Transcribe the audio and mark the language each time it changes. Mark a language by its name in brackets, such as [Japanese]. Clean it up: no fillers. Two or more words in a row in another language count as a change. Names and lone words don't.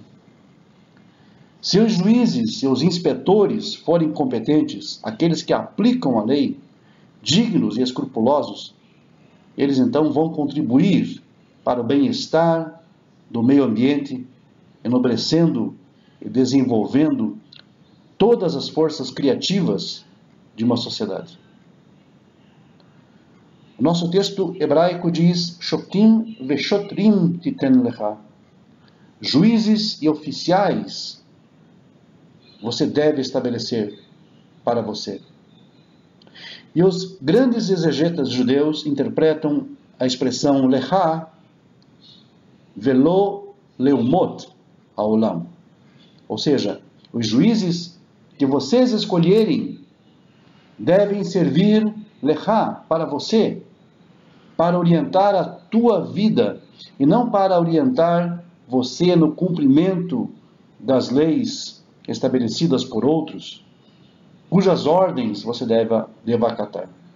[Portuguese] Se os juízes e os inspetores forem competentes, aqueles que aplicam a lei, dignos e escrupulosos, eles então vão contribuir para o bem-estar do meio ambiente, enobrecendo e desenvolvendo todas as forças criativas de uma sociedade. O nosso texto hebraico diz: [Hebrew] שופטים ושוטרים תתן לך. [Portuguese] juízes e oficiais você deve estabelecer para você. E os grandes exegetas judeus interpretam a expressão [Hebrew] לך ולא לאומות העולם. [Portuguese] Ou seja, os juízes que vocês escolherem devem servir lechá para você, para orientar a tua vida e não para orientar você no cumprimento das leis estabelecidas por outros, cujas ordens você deve acatar.